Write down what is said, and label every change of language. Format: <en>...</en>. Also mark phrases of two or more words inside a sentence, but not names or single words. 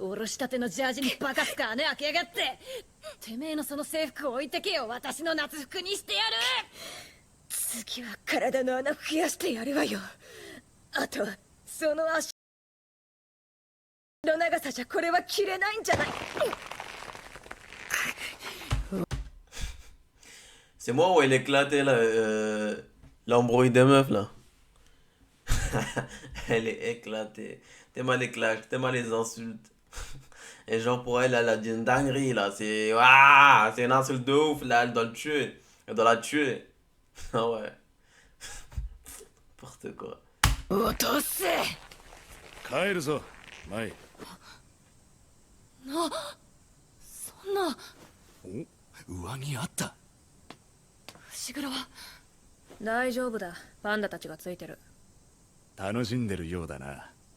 <ja>おろしたてのジャージにバカすか穴開けやがって。てめえのその制服置いてけよ。私の夏服にしてやる。次は体の穴増やしてやるわよ。あとその足の長さじゃこれは着れないんじゃない。</ja> <fr>C'est moi où elle éclatait là, l'embrouille des meufs là. Elle est éclatée. Tellement elle éclate, tellement les insultes. Et genre pour elle, elle a dit une dinguerie là. C'est waouh, c'est une insulte de ouf là. Elle doit le tuer. Elle doit la tuer. Ah ouais. N'importe quoi.</fr> <ja>落とせ。帰るぞ舞。そんな。上着あった。伏黒は大丈夫だ。パンダたちがついてる。楽しんでるようだな。</ja>